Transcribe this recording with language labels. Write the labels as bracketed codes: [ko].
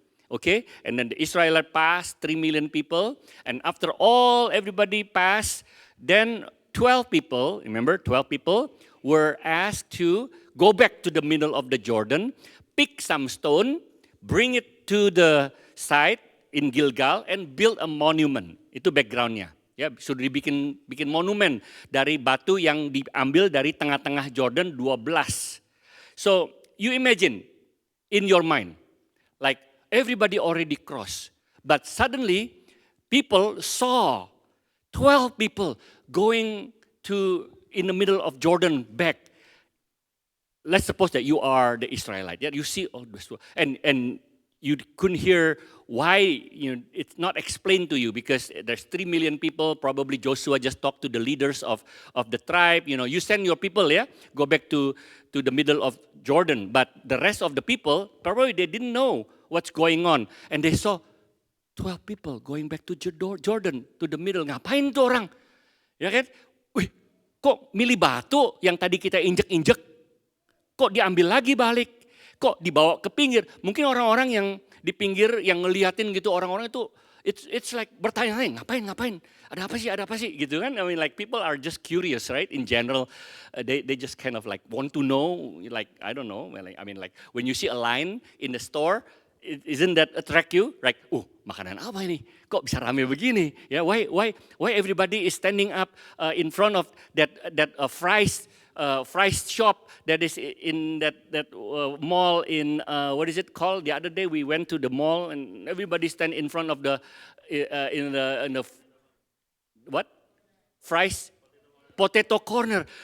[en] Okay, and then the Israelite passed, 3 million people, and after everybody passed, then 12 people, remember 12 people, were asked to go back to the middle of the Jordan, pick some stone, bring it to the site in Gilgal, and build a monument. [id] Itu backgroundnya. Ya, sudah dibikin monumen dari batu yang diambil dari tengah-tengah Jordan 12. [en] So, you imagine in your mind, like everybody already crossed. But suddenly, people saw 12 people going in the middle of Jordan back. Let's suppose that you are the Israelite. Yeah, you see all this, and you couldn't hear why. It's not explained to you because there's 3 million people. Probably Joshua just talked to the leaders of the tribe. You send your people, go back to the middle of Jordan. But the rest of the people, probably they didn't know what's going on. And they saw 12 people going back to Jordan, to the middle. [id] Ngapain tuh orang? Ya kan? Wih, kok milih batu yang tadi kita injek-injek? Kok diambil lagi balik? Kok dibawa ke pinggir? Mungkin orang-orang yang di pinggir yang ngeliatin gitu, orang-orang itu [en] it's like [id] bertanya-tanya, ngapain? Ada apa sih gitu kan? [en] I mean like people are just curious, right? In general, they just kind of like want to know, like I don't know, I mean like when you see a line in the store, isn't that attract you? Like, [id] makanan apa ini? Kok bisa rame begini? [en] Yeah, why everybody is standing up in front of that fries shop that is in that mall in what is it called? The other day we went to the mall and everybody stand in front of the in the what? Fries. Potato corner.